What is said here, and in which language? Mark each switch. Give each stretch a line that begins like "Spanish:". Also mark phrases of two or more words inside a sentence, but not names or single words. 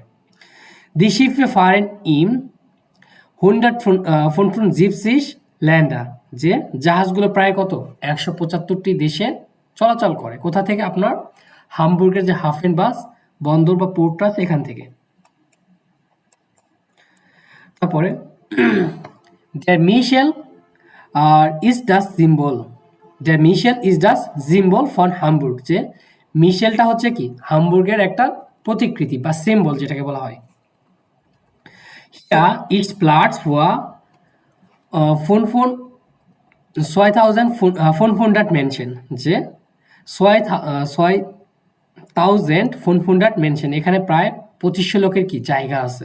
German: Die Schiffe fahren im 175 Länder,
Bangla: যে জাহাজগুলো প্রায় কত 175টি দেশে চলাচল করে। কোথা থেকে? আপনার হামবুর্গের যে হাফেন বাস বন্দর বা পোর্টটা আছে এখান থেকে।
German: তারপরে der Michel ist das Symbol, der Michel ist das Symbol von Hamburg,
Bangla: যে মিশেলটা হচ্ছে কি হামবুর্গের একটা প্রতিকৃতি বা সিম্বল যেটাকে বলা হয়।
German: Hier ist Platz für 6,500 Menschen,
Bangla: যে 6,500 মেনশন, এখানে প্রায় 2500 লোকের কি জায়গা আছে।